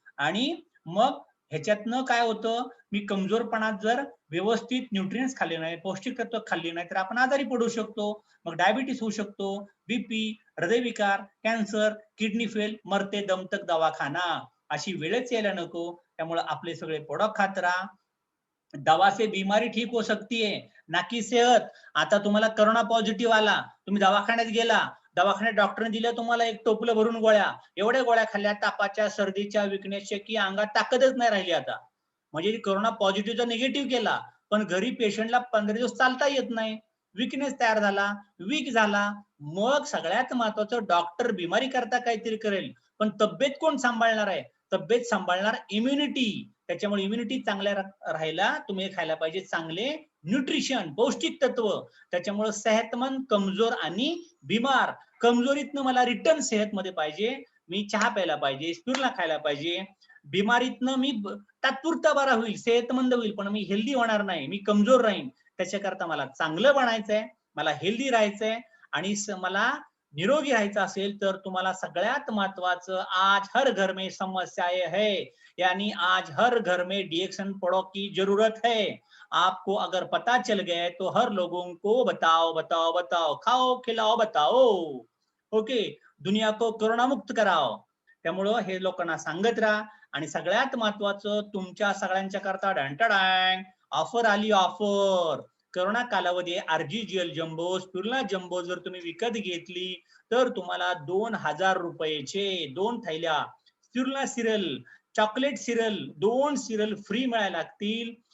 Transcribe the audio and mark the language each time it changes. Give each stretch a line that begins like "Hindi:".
Marathi: आणि मग ह्याच्यातनं काय होतं, मी कमजोरपणात जर व्यवस्थित न्यूट्रिएंट्स खाल्ले नाही, पौष्टिक तत्व खाल्ली नाही, तर आपण आजारी पडू शकतो. मग डायबिटीस होऊ शकतो, बीपी, हृदयविकार, कॅन्सर, किडनी फेल,
Hindi: मरते दम तक
Marathi: दवाखाना, अशी वेळच यायला नको. त्यामुळे आपले सगळे प्रोडक्ट खात राहा.
Hindi: दवा से बीमारी ठीक हो सकती है, ना की सेहत.
Marathi: आता तुम्हाला कोरोना पॉझिटिव्ह आला, तुम्ही दवाखान्यात गेला, दवाखान्यात डॉक्टरने दिलं तुम्हाला एक टोपलं भरून गोळ्या, एवढ्या गोळ्या खाल्ल्या तापाच्या, सर्दीच्या, विकनेसच्या, की अंगात ताकदच नाही राहिली आता. म्हणजे कोरोना पॉझिटिव्हचा निगेटिव्ह केला, पण घरी पेशंटला 15 दिवस चालता येत नाही, विकनेस तयार झाला, वीक झाला. मग सगळ्यात महत्वाचं, डॉक्टर बिमारी करता काहीतरी करेल, पण तब्येत कोण सांभाळणार आहे? तब्येत सांभाळणार इम्युनिटी. त्याच्यामुळे इम्युनिटी चांगल्या राहायला तुम्ही खायला पाहिजे चांगले न्यूट्रिशन, पौष्टिक तत्व. त्याच्यामुळे सेहतमंद, कमजोर आणि बिमार. कमजोरीतनं मला रिटर्न सेहतमध्ये पाहिजे, मी चहा प्यायला पाहिजे, स्पिरुलिना खायला पाहिजे. बिमारीतनं मी तात्पुरता बरा होईल, सेहतमंद होईल, पण मी हेल्दी होणार नाही, मी कमजोर राहीन. त्याच्याकरता मला चांगलं बनायचंय, मला हेल्दी राहायचंय आणि मला निरोगी राहायचं असेल तर तुम्हाला सगळ्यात महत्वाचं,
Hindi: आज हर घर में समस्याएं है, यानी आज हर घर में डीएक्सन प्रोडक्ट की जरूरत है. आपको अगर पता चल गया तो हर लोगों को बताओ बताओ बताओ, खाओ खिलाओ बताओ. ओके, दुनिया को कोरोना मुक्त कराओ.
Marathi: त्यामुळं हे लोकांना सांगत राहा. आणि सगळ्यात महत्वाचं, तुमच्या सगळ्यांच्या करता डॅंटडाँग ऑफर आली, ऑफर. कोरोना कालावधी आरजीजीएल जम्बो, स्पिरुलिना जम्बो जर तुम्ही विकत घेतली तर तुम्हाला 2000 रुपयेचे 2 थैल्या spirulina cereal, chocolate cereal, 2 cereal free मिळायला लागतील.